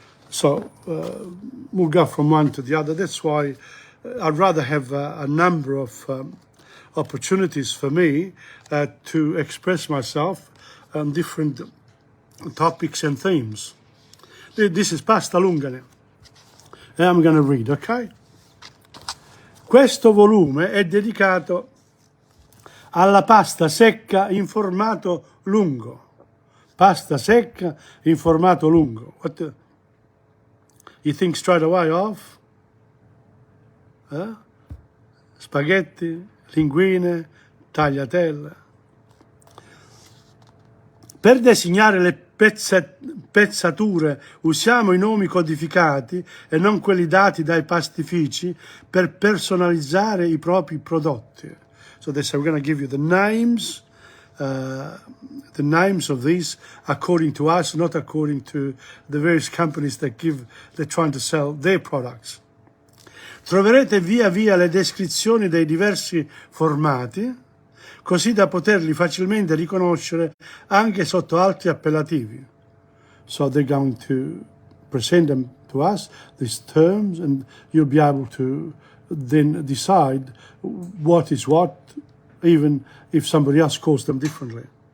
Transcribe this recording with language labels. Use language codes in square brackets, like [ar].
[en] So we'll go from one to the other. That's why I'd rather have a number of opportunities for me to express myself on different topics and themes. This is pasta lunga now. And I'm going to read, okay? [it] Questo volume è dedicato alla pasta secca in formato lungo. Pasta secca in formato lungo. [en] What you think straight away of? Spaghetti, linguine, tagliatelle. [it] Per designare le pezzature usiamo i nomi codificati e non quelli dati dai pastifici per personalizzare i propri prodotti. [en] So they say we're going to give you the names of these according to us, not according to the various companies they're trying to sell their products. [it] Troverete via via le descrizioni dei diversi formati, così da poterli facilmente riconoscere anche sotto altri appellativi. [en] So they're going to present them to us, these terms, and you'll be able to then decide what is what, even if somebody else calls them differently.